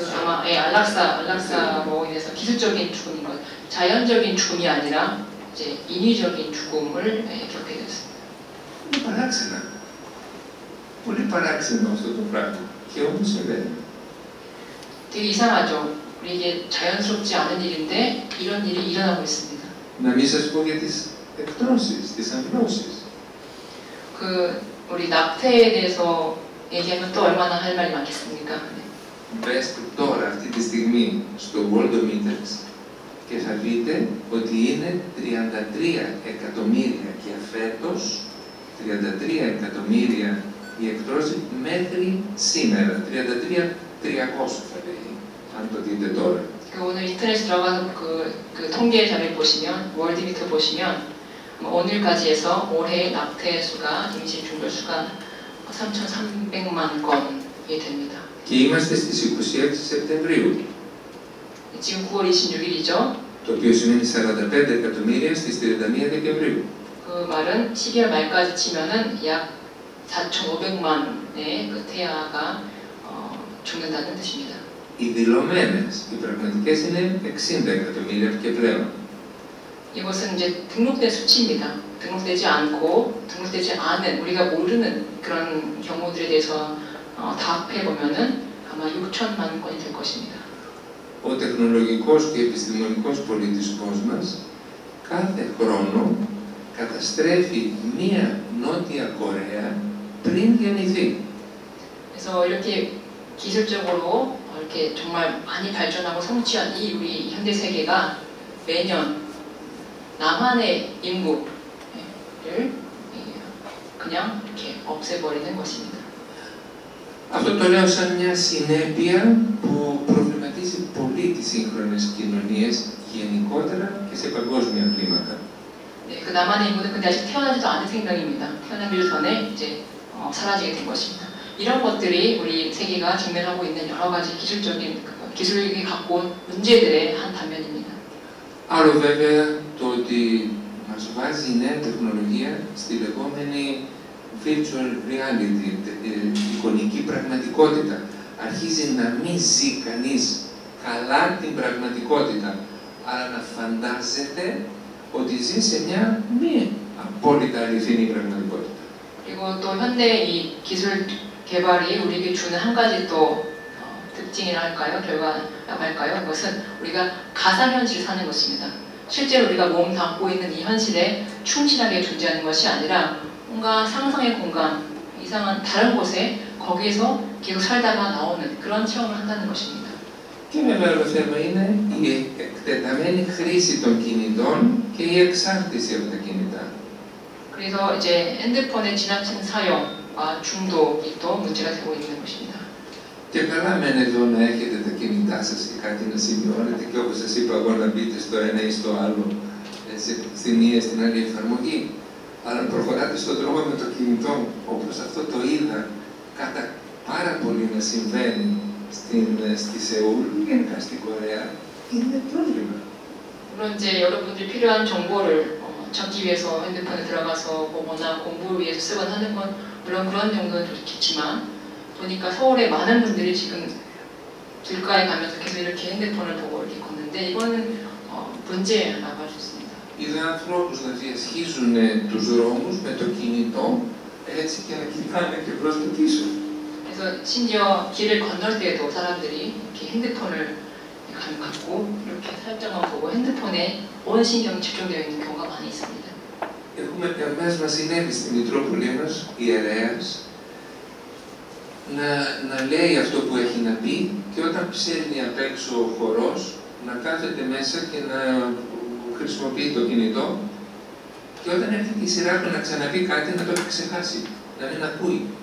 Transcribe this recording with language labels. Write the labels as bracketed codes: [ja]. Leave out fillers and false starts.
[ko] 아마 안락사로 인해서 기술적인 죽음인 것, 자연적인 죽음이 아니라 이제 인위적인 죽음을 겪게 됐습니다. [el] Είναι παράξενα. Πολύ παράξενο αυτό το πράγμα. Και όμως συμβαίνει. [ko] 되게 이상하죠. 우리 이게 자연스럽지 않은 일인데 이런 일이 일어나고 있습니다. [el] Να μην σας πω για τις εκτρώσεις, τις αμβλώσεις. [ko] 우리 낙태에 대해서 얘기하면 또 얼마나 할 말이 많겠습니까? [el] Μπέστε τώρα αυτή τη στιγμή στο Worldometers και θα δείτε ότι είναι 33 εκατομμύρια και φέτος 33 εκατομμύρια οι εκτρώσεις μέχρι σήμερα. 33.300 θα λέει, αν το δείτε τώρα. [ko] 오늘 인터넷에 들어가서 그 통계 자료 보시면 월드미터 보시면 오늘까지 해서 올해 낙태 수가 임신 중별 수가 3,300만 건이 됩니다. [el] Και είμαστε στις 26 Σεπτεμβρίου. [ko] 지금 9월 26일이죠. [el] Το οποίο σημαίνει 45 εκατομμύρια στις 31 Δεκεμβρίου. [ko] 그 말은 12월 말까지 치면은 약 4,500만의 그 태아가 죽는다는 뜻입니다. [el] Οι δηλωμένες, οι πραγματικές είναι 60 εκατομμύρια και πλέον. [ko] 이것은 이제 등록된 수치입니다. 등록되지 않고 등록되지 않은 우리가 모르는 그런 경우들에 대해서 다 합해보면은 아마 6천만 건이 될 것입니다. [el] Ο τεχνολογικός και επιστημονικός πολιτισμός μας κάθε χρόνο καταστρέφει μία Νότια Κορέα πριν γεννηθεί. [ko] 그래서 이렇게 기술적으로 이렇게 정말 많이 발전하고 성취한 이 우리 현대 세계가 매년 남한의 인구를 그냥 이렇게 없애버리는 것입니다. [el] Αυτό το λέω σαν μια συνέπεια που προβληματίζει πολύ τις σύγχρονες κοινωνίες γενικότερα και σε παγκόσμια κλίμακα. [ko] 네, 그 남한의 인구는 근데 아직 태어나지도 않은 생명입니다. 태어나기도 전에 이제 사라지게 된 것입니다. 이런 것들이 우리 세계가 직면하고 있는 여러 가지 기술이 갖고 온 문제들의 한 단면입니다. [el] Άλλο βέβαια το ότι μας βάζει η νέα τεχνολογία στη λεγόμενη [en] virtual reality, [el] εικονική πραγματικότητα. Αρχίζει να μην ζει κανείς καλά την πραγματικότητα, αλλά να φαντάζεται ότι ζει σε μια μη απόλυτα αληθινή πραγματικότητα. [ko] 그리고 또 현대 이 기술 개발이 우리에게 주는 한 가지 또 특징이라 할까요? 결과라고 할까요? 그것은 우리가 가상현실을 사는 것입니다. 실제로 우리가 몸 담고 있는 이 현실에 충실하게 존재하는 것이 아니라 뭔가 상상의 공간, 이상한 다른 곳에 거기에서 계속 살다가 나오는 그런 체험을 한다는 것입니다. [el] Και βέβαια το θέμα είναι η εκτεταμένη χρήση των κινητών και η εξάρτηση από τα κινητά. [ko] 그래서 이제 핸드폰의 지나친 사용과 중독이 또 문제가 되고 있는 것입니다. [el] Και καλά μένει εδώ να έχετε τα κινητά σας και κάτι να σημειώνετε και όπως σας είπα εγώ να μπείτε στο ένα ή στο άλλο, στη μία ή στην άλλη εφαρμογή. Αλλά προχωράτε στον δρόμο με το κινητό, όπως αυτό το είδα κατά πάρα πολύ να συμβαίνει στη Σεούλ, γενικά στην Κορέα, είναι πρόβλημα. [ko] 물론 이제 여러분들이 필요한 정보를 찾기 위해서 핸드폰에 들어가서 보거나 공부를 위해서 쓰거나 하는 건 물론 그런 정도는 좋겠지만 보니까 서울에 많은 분들이 지금 길가에 가면서 계속 이렇게 핸드폰을 보고 이렇게 걷는데 이거는 문제라고 할 수 있습니다. [el] Είδα ανθρώπους να διασχίζουν τους δρόμους με το κινητό έτσι και να κοιτάνε και προς το πίσω. [ko] 그래서 심지어 길을 건널 때에도 사람들이 이렇게 핸드폰을 갖고 이렇게 살짝만 보고 핸드폰에 온 신경이 집중되어 있는 경우가 많이 있습니다. [el] Έχουμε εμάς μας συνέβη στη Μητρόπολη μας, ιερέας, να λέει αυτό που έχει να πει και όταν ψέρνει απ' έξω ο χορός να κάθεται μέσα και να χρησιμοποιεί το κινητό και όταν έρχεται η σειρά του να ξαναπεί κάτι να το έχει ξεχάσει, να μην ακούει.